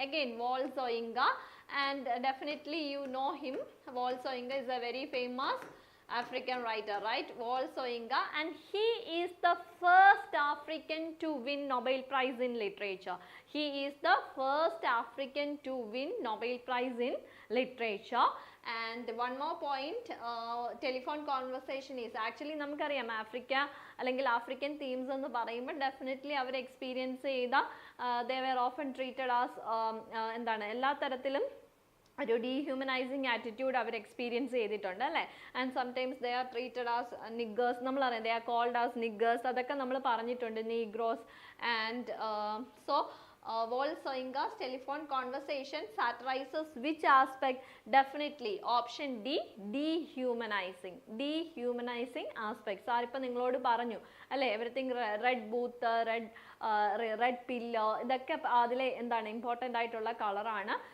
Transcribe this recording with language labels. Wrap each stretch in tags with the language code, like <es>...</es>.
<en>Again, Wolsoinga, and definitely you know him. Wolsoinga is a very famous African writer, right? Wolsoinga, and he is the first African to win Nobel Prize in Literature. He is the first African to win Nobel Prize in Literature. And one more point, telephone conversation is actually</en> <ml>നമുക്കറിയാം Africa അല്ലെങ്കിൽ African themes എന്ന് പറയുമ്പോൾ definitely അവർ experience ചെയ്ത</ml> <en>they were often treated as</en> <ml>എന്താണ് എല്ലാ തരത്തിലും ഒരു ഡീഹ്യൂമനൈസിങ് attitude അവർ experience ചെയ്തിട്ടുണ്ട് അല്ലേ.</ml> <en>and sometimes they are treated as niggers,</en> <ml>നമ്മളറിയാം</ml> <en>they are called as niggers,</en> <ml>അതൊക്കെ നമ്മൾ പറഞ്ഞിട്ടുണ്ട്,</ml> <en>Negroes. And so Volsoinga's telephone conversation satirizes which aspect? Definitely option D, dehumanizing. Dehumanizing aspect.</en> <ml>Sir, ipo ningalodu paranju alle</ml> <en>everything red booth, red pillow,</en> <ml>idakke adile endana important aayittulla color aanu.</ml>